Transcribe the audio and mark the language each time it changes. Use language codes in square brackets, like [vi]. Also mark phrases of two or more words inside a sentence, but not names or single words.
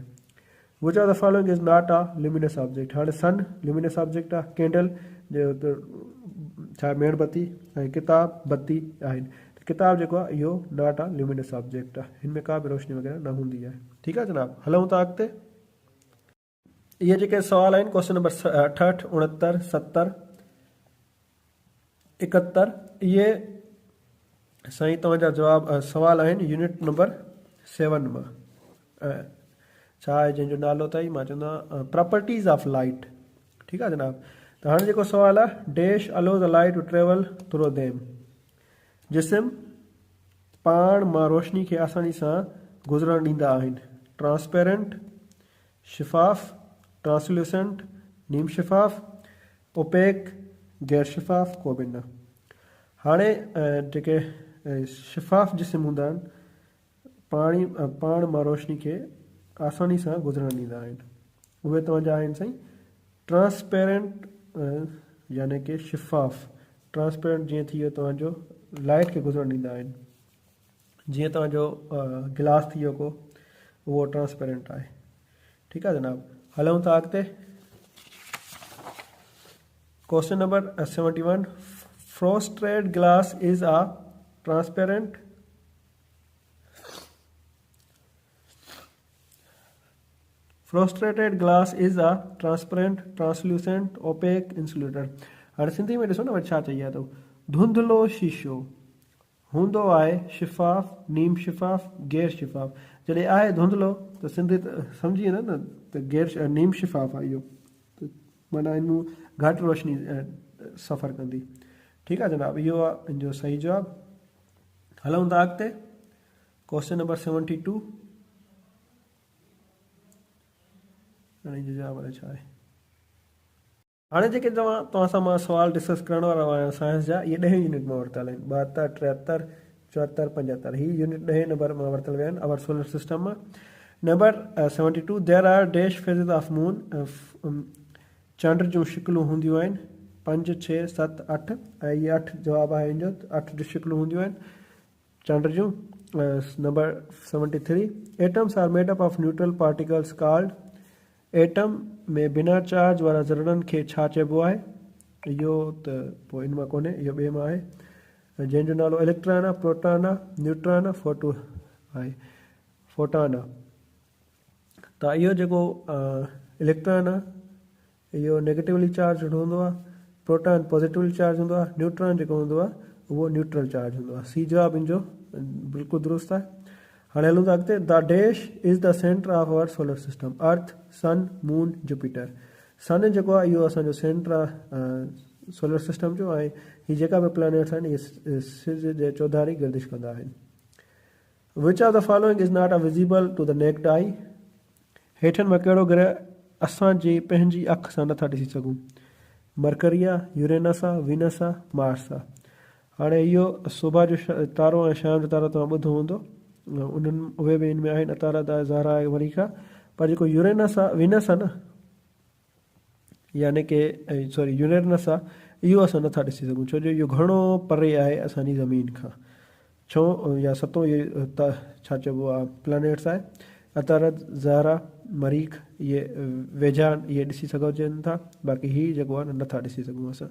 [en] Which of the following is not a luminous object. [sd] हाणे सन [en] luminous object [sd] आहे। कैंडल जो छा मेणबत्ती ऐं किताब बत्ती आहिनि। किताब जेको आहे इहो [en] not a luminous object [sd] आहे। हिन में का बि रोशनी वग़ैरह न हूंदी आहे। ठीकु आहे जनाब। हलूं था अॻिते। इहे जेके सवाल आहिनि [en] question number [sd] 68, 69, 70, 71 इहे साईं तव्हांजा जवाब सवाल आहिनि [en] unit number [sd] 7 मां। छा आहे जंहिंजो नालो अथई मां चवंदो आहियां [en] properties of light. [sd] ठीकु आहे जनाब। त हाणे जेको सवाल आहे [en] dash allow the light to travel through them. [sd] जिस्म पाण मां रोशनी खे आसानी सां गुज़रण ॾींदा आहिनि। ट्रांसपेरेंट, शिफ़ाफ़, ट्रांसल्यूसेंट, नीम शिफ़ाफ़, ओपेक, गैर शिफ़ाफ़, को बि न। हाणे जेके शिफ़ाफ़ जिस्म हूंदा आहिनि पाण मां रोशनी खे आसानी सां गुज़रण ॾींदा आहिनि, उहे तव्हांजा आहिनि साईं ट्रांसपेरेंट यानी कि शिफ़ाफ़। ट्रांसपेरेंट जीअं थी वियो तव्हांजो लाइट खे गुज़रण ॾींदा आहिनि। जीअं तव्हांजो गिलास थी वियो को, उहो ट्रांसपेरेंट आहे। ठीकु आहे जनाब। हलूं था अॻिते। [en] Question number 71 frosted glass is a transparent. Frosted glass is a transparent, translucent, opaque, insulator. [sd] हाणे सिंधी में ॾिसो न वरी छा चई आहे तो धुंधलो शीशो हूंदो आहे शिफ़ाफ़, नीम शिफ़ाफ़, गैर शिफ़ाफ़। जॾहिं आहे धुंधलो त सिंधी सम्झी वेंदा न त नीम शिफ़ाफ़ आहे इहो। त माना इन घटि रोशनी सफ़र कंदी। ठीकु आहे जनाब, इहो आहे इन जो सही जवाबु। हलूं था अॻिते, क्वेश्चन नंबर 72। हाणे जो जवाबु आहे छा आहे? हाणे जेके तव्हां सां मां सुवाल डिस्कस करण वारो आहियां साइंस जा, इहे 10 यूनिट मां वरितल आहिनि, 72, 73, 74, 75। ही यूनिट 10 नंबर मां वरितल विया आहिनि [en] our solar system [sd] मां। [en] Number 72, there are dash phases of moon. [sd] चंड जूं शिकिलूं हूंदियूं आहिनि 5, 6, 7, 8, ऐं इहे 8 जवाबु आहे इन जो। 8 शिकिलूं हूंदियूं आहिनि चंड जूं। [en] Number 73, atoms are made up of neutral particles called. [sd] एटम में बिना चार्ज वारा ज़रड़नि खे छा चइबो आहे? इहो त पोइ इन मां कोन्हे, इहो ॿिए मां आहे, जंहिंजो नालो इलेक्ट्रॉन आहे, प्रोटॉन आहे, न्यूट्रॉन आहे, फोटॉन आहे। त इहो जेको इलेक्ट्रॉन आहे इहो [en] negatively charge [sd] हूंदो आहे, प्रोटॉन [en] positively charge [sd] हूंदो आहे, न्यूट्रॉन जेको हूंदो आहे उहो [en] neutral charge [sd] हूंदो आहे। सी जवाबु इन जो बिल्कुलु दुरुस्त आहे। हाणे हलूं था अॻिते। [en] The dash is the center of our solar system. अर्थ, सन, मून, जुपिटर। [sd] सन जेको आहे इहो असांजो सेंटर आहे [en] solar system [sd] जो, ऐं हीअ जेका बि प्लैनेट्स आहिनि इहे सिज जे चौधारी गर्दिश कंदा आहिनि। [en] Which of the following is not a visible to the naked eye. [sd] हेठनि में कहिड़ो ग्रह असांजी पंहिंजी अखि सां नथा ॾिसी सघूं? मरकरी आहे, यूरेनस आहे, वीनस आहे, मार्स आहे। हाणे इहो सुबुह जो तारो ऐं शाम जो तारो तव्हां ॿुधो हूंदो, उन्हनि उहे बि इन में आहिनि, अतारा, ज़ारा आहे, मरीखा। पर जेको यूरेनस आहे, वीनस आहे न, यानी कि सॉरी यूरेनस आहे, इहो असां नथा ॾिसी सघूं, छो जो इहो घणो परे आहे असांजी ज़मीन खां। छो या सतो इहे छा चइबो आहे प्लैनेट्स आहे। अतारा, ज़ारा, मरीख इहे वेझा इहे ॾिसी सघजनि था, बाक़ी हीअ जेको आहे नथा ॾिसी सघूं असां।